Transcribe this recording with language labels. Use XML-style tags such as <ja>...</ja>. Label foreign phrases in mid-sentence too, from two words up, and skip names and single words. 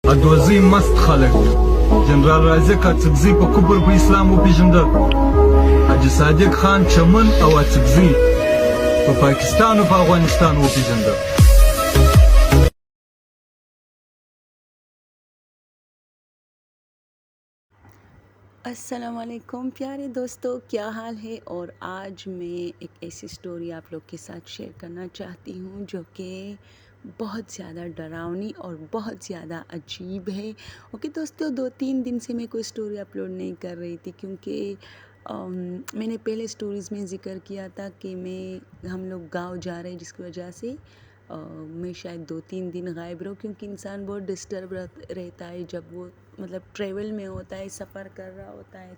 <ps>ادوزی مست خلق جنرال رازق اڅکزي په کبر په اسلام وپیژنده حاجي صادق خان چمن او اڅکزي په پاکستان او په افغانستان وپیژنده.</ps> <ar>السلام علیکم</ar> <ur>پیارے دوستو، کیا حال ہے؟ اور آج میں ایک ایسی سٹوری آپ لوگ کے ساتھ شیئر کرنا چاہتی ہوں جو کہ بہت زیادہ ڈراؤنی اور بہت زیادہ عجیب ہے. اوکے دوستو، 2-3 دن سے میں کوئی سٹوری اپلوڈ نہیں کر رہی تھی کیونکہ میں نے پہلے سٹوریز میں ذکر کیا تھا کہ ہم لوگ گاؤں جا رہے ہیں، جس کی وجہ سے میں شاید 2-3 دن غائب رہوں، کیونکہ انسان بہت ڈسٹرب رہتا ہے جب وہ مطلب ٹریول میں ہوتا ہے، سفر کر رہا ہوتا ہے.</ur>